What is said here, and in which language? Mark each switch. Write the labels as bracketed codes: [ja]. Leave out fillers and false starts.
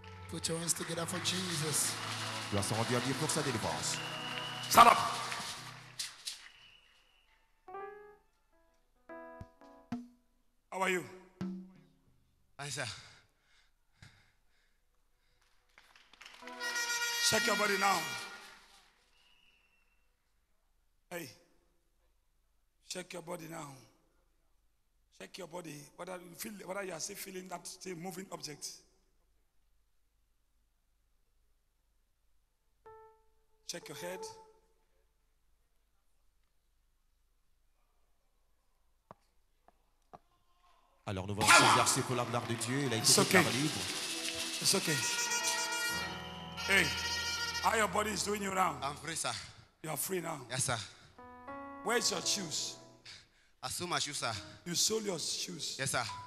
[en] Put your hands together for Jesus. [fr] Gloire soit rendue à Dieu pour sa délivrance. [en] Stand up. How are you? Fine, sir. Check your body now. Hey. Check your body now. Check your body. Whether you are still feeling that still moving object. Check your head. [fr] Alors nous allons s'exercer pour la gloire de Dieu. Il a été déclaré libre. [en] It's okay. Hey, how your body is doing you now? I'm free, sir. You are free now. Yes, sir. Where's your shoes? I sold my shoes, sir. You sold your shoes. Yes, sir.